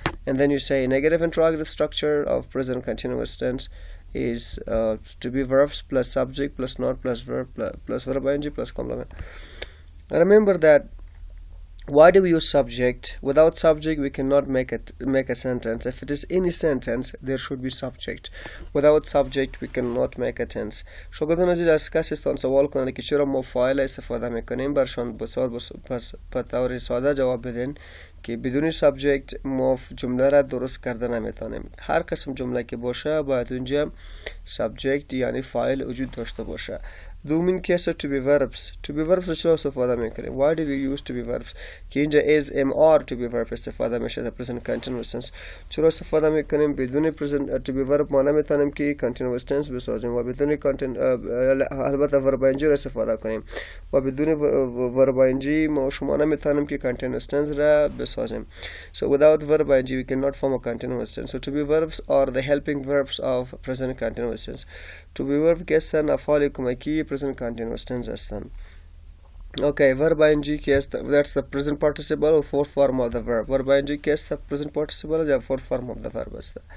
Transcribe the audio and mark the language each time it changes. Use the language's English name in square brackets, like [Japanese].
[English] And then you say negative interrogative structure of present continuous tense is to be verbs plus subject plus not plus verb ing plus complement. And remember that why do we use subject? Without subject we cannot make a sentence. If it is any sentence, there should be subject. Without subject we cannot make a tense. [Persian] شاگردان عزیز از کسی استان سوال کنند که چرا ما فاعل استفاده میکنیم، برشان بسیار به طور ساده جواب بدین که بدون سابجکت ما جمله را درست کرده نمیتونیم. هر قسم جمله که باشه باید اونجا سابجکت یعنی فاعل وجود داشته باشه. دومین کیس to be verbs. To be verbs چرا استفاده میکنیم؟ Why do we use to be verbs؟ که اینجا is am are to be verb استفاده میشه در present continuous tense. چرا استفاده میکنیم؟ بدون present to be verb ما نمیتونیم که continuous tense بسازیم و بدون البته verb ing را استفاده کنیم و بدون verb ing ما شما نمیتونیم که continuous tense را بسازیم. [English] So without verb ing we cannot form a continuous tense. So to be verbs are the helping verbs of present continuous tense. To be verb که هستن افعال کمکی present continuous tense هستن. Okay, verb ing که است that's the present participle or fourth form of the verb. Verb ing که است present participle یا fourth form of the verb است.